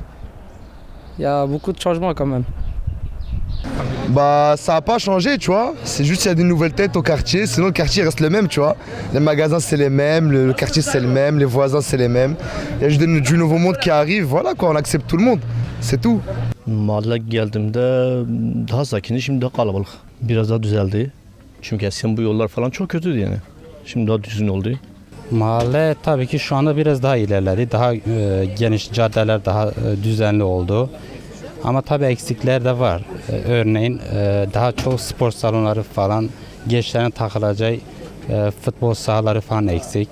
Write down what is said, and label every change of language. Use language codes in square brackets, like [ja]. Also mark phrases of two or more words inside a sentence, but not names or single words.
[fr] Il y a beaucoup de changements quand même. Bah ça n'a pas changé, tu vois. C'est juste qu'il y a des nouvelles têtes au quartier, sinon le quartier reste le même, tu vois. Les magasins c'est les mêmes, le quartier c'est le même, les voisins c'est les mêmes. Il y a juste du nouveau monde qui arrive, voilà quoi, on accepte tout le monde. C'est tout. [tr] Mahalleye geldiğimde daha sakindi, şimdi daha kalabalık. Biraz daha düzeldi. Çünkü eskiden bu yollar falan çok kötüydü yani. Şimdi daha düzgün oldu. Mahalle tabii ki şu anda biraz daha ilerledi. Daha geniş caddeler daha düzenli oldu. Ama tabii eksikler de var. Örneğin daha çok spor salonları falan, gençlerin takılacağı futbol sahaları falan eksik.